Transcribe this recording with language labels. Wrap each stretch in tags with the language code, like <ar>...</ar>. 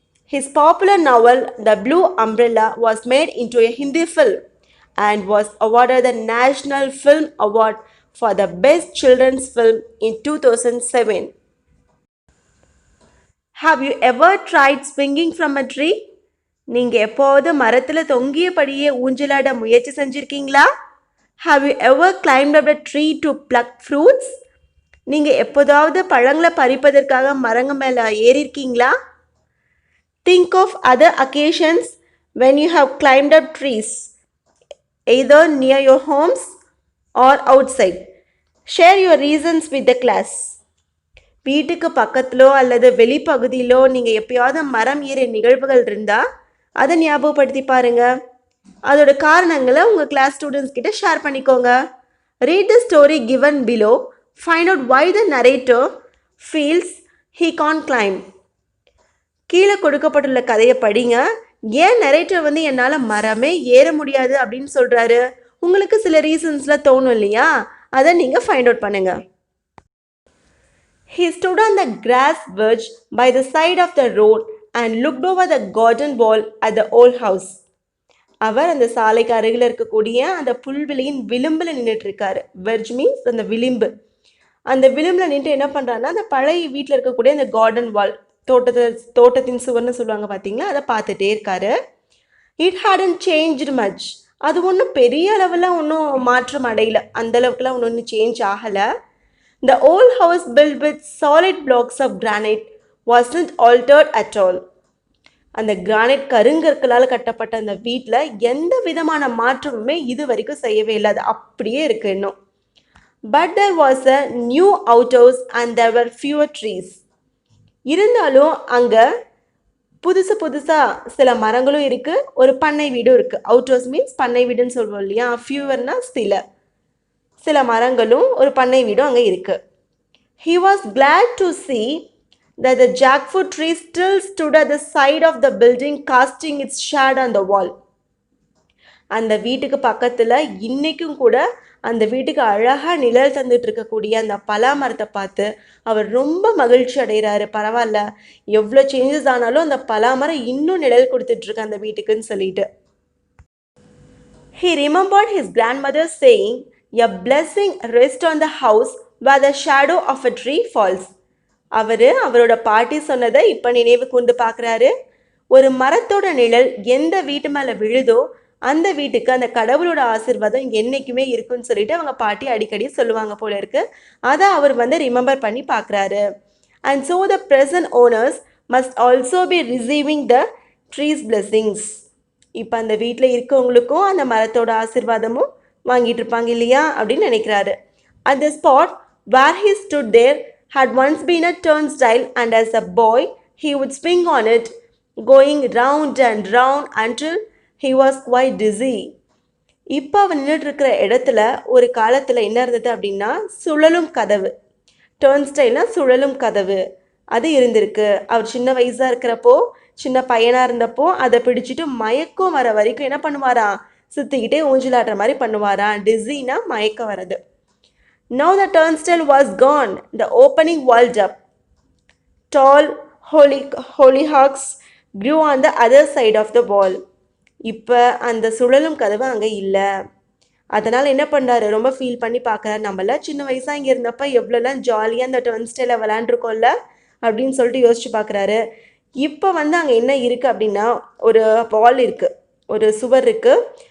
<en>His popular novel, The Blue Umbrella, was made into a Hindi film and was awarded the National Film Award for the Best Children's Film in 2007. Have you ever tried swinging from a tree?</en> <ta>நீங்க எப்போது மரத்தில் தொங்கியபடியே ஊஞ்சலாட முயற்சி செஞ்சிருக்கீங்களா?</ta> <en>Have you ever climbed up a tree to pluck fruits?</en> <ta>நீங்க எப்போதாவது பழங்களை பறிப்பதற்காக மரங்க மேலே ஏறிருக்கீங்களா?</ta> <en>Think of other occasions when you have climbed up trees, either near your homes or outside. Share your reasons with the class.</en> <ta>வீட்டுக்கு பக்கத்திலோ அல்லது வெளிப்பகுதியிலோ நீங்கள் எப்பயாவது மரம் ஏறிய நிகழ்வுகள் இருந்தால் அதை ஞாபகப்படுத்தி பாருங்க. அதோட காரணங்களை உங்கள் கிளாஸ் ஸ்டூடெண்ட்ஸ் கிட்ட ஷேர் பண்ணிக்கோங்க.</ta> <en>Read the story given below. Find out why the narrator feels he can't climb.</en> <ta>கீழே கொடுக்கப்பட்டுள்ள கதையை படிங்க. ஏன் நரேட்டர் என்னால் மரமே ஏற முடியாது அப்படின்னு சொல்கிறாரு? உங்களுக்கு சில ரீசன்ஸில் தோணும் இல்லையா? அதை நீங்கள் ஃபைண்ட் அவுட் பண்ணுங்க.</ta> <en>He stood on the grass verge by the side of the road and looked over the garden wall at the old house.</en> <ta>அவர் அந்த சாலைக்கு அருகில் இருக்கக்கூடிய அந்த புல்வெளியின் விளிம்பில் நின்றுட்டு இருக்காரு. வெர்ஜ் மீன்ஸ் அந்த விளிம்பு. அந்த விளிம்பில் நின்று என்ன பண்ணுறாருன்னா அந்த பழைய வீட்டில் இருக்கக்கூடிய அந்த கார்டன் வால், தோட்டத்தின் சுவர்னு சொல்லுவாங்க பார்த்தீங்களா, அதை பார்த்துட்டே இருக்காரு.</ta> <en>It hadn't changed much.</en> <ta>அது ஒன்றும் பெரிய அளவில் ஒன்றும் மாற்றம் அடையல, அந்த அளவுக்குலாம் ஒன்றும் சேஞ்ச் ஆகலை.</ta> <en>The old house built with solid blocks of granite wasn't altered at all.</en> <ta>அந்த கிரானைட் கருங்கற்களால் கட்டப்பட்ட அந்த வீட்டில் எந்த விதமான மாற்றமுமே இது வரைக்கும் செய்யவே இல்லை, அது அப்படியே இருக்கு இன்னும்.</ta> <en>But there was a new outhouse and there were fewer trees.</en> <ta>இருந்தாலும் அங்கே புதுசாக சில மரங்களும் இருக்குது, ஒரு பண்ணை வீடும் இருக்குது. அவுட்ஹவுஸ் மீன்ஸ் பண்ணை வீடுன்னு சொல்லுவோம் இல்லையா? ஃபியூவர்னா சில மரங்களும் ஒரு பண்ணை வீடும் அங்கே இருக்குது.</ta> <en>He was glad to see that the jackfruit tree still stood at the side of the building casting its shadow on the wall.</en> <ta>அந்த வீட்டுக்கு பக்கத்தில் இன்றைக்கும் கூட அந்த வீட்டுக்கு அழகாக நிழல் தந்துட்டு இருக்கக்கூடிய அந்த பலா மரத்தை பார்த்து அவர் ரொம்ப மகிழ்ச்சி அடைகிறாரு. பரவாயில்ல, எவ்வளோ சேஞ்சஸ் ஆனாலும் அந்த பலா மரம் இன்னும் நிழல் கொடுத்துட்ருக்கு அந்த வீட்டுக்குன்னு சொல்லிட்டு.</ta> <en>He remembered his grandmother saying, "A blessing rests on the house where the shadow of a tree falls."</en> <ta>அவரோட பாட்டி சொன்னதை இப்போ நினைவு கூர்ந்து பார்க்குறாரு. ஒரு மரத்தோட நிழல் எந்த வீட்டு மேலே விழுதோ அந்த வீட்டுக்கு அந்த கடவுளோட ஆசீர்வாதம் என்றைக்குமே இருக்குன்னு சொல்லிட்டு அவங்க பாட்டி அடிக்கடி சொல்லுவாங்க போல இருக்கு. அதை அவர் ரிமெம்பர் பண்ணி பார்க்குறாரு.</ta> <en>And so the present owners must also be receiving the trees blessings.</en> <ta>இப்போ அந்த வீட்டில் இருக்கவங்களுக்கும் அந்த மரத்தோட ஆசீர்வாதமும் வாங்கிட்டு இருப்பாங்க இல்லையா அப்படின்னு நினைக்கிறாரு.</ta> <en>At the spot where he stood there had once been a turnstile, and as a boy he would swing on it, going round and round until he was quite dizzy.</en> <ta>இப்போ அவன் நின்றுட்டு இருக்கிற இடத்துல ஒரு காலத்தில் என்ன இருந்தது அப்படின்னா சுழலும் கதவு, டர்ன்ஸ்டைல்னா சுழலும் கதவு, அது இருந்திருக்கு. அவர் சின்ன வயசாக இருக்கிறப்போ, சின்ன பையனாக இருந்தப்போ அதை பிடிச்சிட்டு மயக்கம் வர வரைக்கும் என்ன பண்ணுவாராம், சுற்றிக்கிட்டே ஊஞ்சலாடுற மாதிரி பண்ணுவாராம். டிஸினா மயக்கம் வர்றது.</ta> <en>Now the turnstile was gone. The opening walled up. Tall hollyhocks grew on the other side of the wall.</en> <ta>இப்போ அந்த சுழலும் கதவு அங்கே இல்லை. அதனால் என்ன பண்ணுறாரு, ரொம்ப ஃபீல் பண்ணி பார்க்குறாரு. நம்மள சின்ன வயசாக இங்கே இருந்தப்போ எவ்வளோலாம் ஜாலியாக அந்த டர்ன்ஸ்டைலை விளாண்டுருக்கோம்ல அப்படின்னு சொல்லிட்டு யோசிச்சு பார்க்குறாரு. இப்போ வந்து அங்கே என்ன இருக்குது அப்படின்னா ஒரு வால் இருக்குது, ஒரு சுவர் இருக்குது.</ta>